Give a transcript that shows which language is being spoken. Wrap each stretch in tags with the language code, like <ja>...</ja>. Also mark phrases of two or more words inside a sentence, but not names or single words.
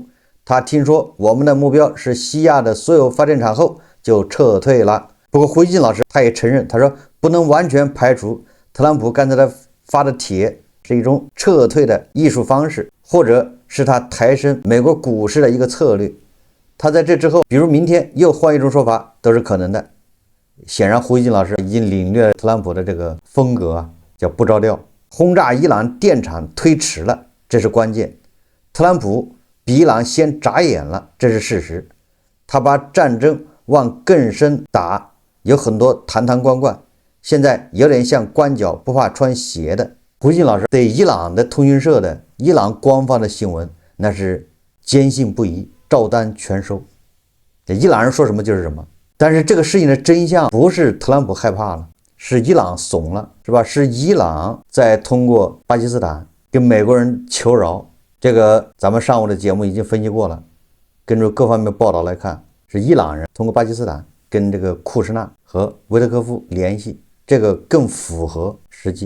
<zh>他听说我們的目標是西亞的所有發電廠後就撤退了。不過胡锡進老師他也承認，他說不能完全排除特朗普剛才他發的帖是一種撤退的藝術方式，或者是他抬升美國股市的一個策略。他在這之後，比如明天又換一種說法，都是可能的。顯然胡锡進老師已經領略了特朗普的這個風格啊，叫不着調。轟炸伊朗電廠推遲了，這是關鍵。特朗普比伊朗先眨眼了，這是事實。他把戰爭往更深打，有很多壇壇罐罐，現在有點像光腳不怕穿鞋的。胡錫進老師對伊朗的通訊社的伊朗官方的新聞那是堅信不疑，照單全收。伊朗人說什麼就是什麼。但是這個事情的真相不是特朗普害怕了，是伊朗慫了，是吧？是伊朗在通過巴基斯坦跟美國人求饒。這個咱們上午的節目已經分析過了，根據各方面報道來看，是伊朗人通過巴基斯坦跟這個庫什納和維特科夫聯繫，這個更符合實際。</zh>